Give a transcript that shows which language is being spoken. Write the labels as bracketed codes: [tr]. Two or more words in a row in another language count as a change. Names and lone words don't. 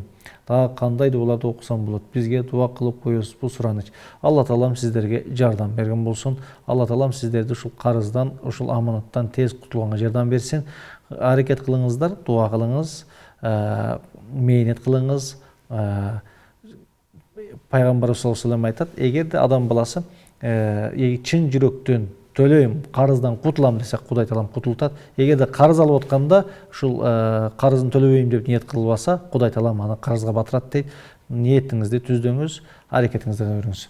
[ky] Дагы кандай дубаларды окусам болот? Бизге дуа кылып коесузбу? Сураныч. Алла Таалам сиздерге жардам берген болсун. Алла Таалам сиздерди ушул карыздан, ушул аманаттан тез кутулганга жардам берсин. Аракет кылыңыздар, дуа кылыңыз, мээнет кылыңыз. Пайгамбарыбыз [ar] صلى الله عليه وسلم [ky] айтат, эгерде адам баласы чын жүрөктөн төлөйм, карыздан кутулам десе, Кудай Таалам кутултат. Эгерде карыз алып атканда ушул карызын төлөбөйм деп ниет кылбаса, Кудай Таалам аны карызга батырат дейт. Ниетиңизди түздөңүз, аракетиңизди кыла бериңиз.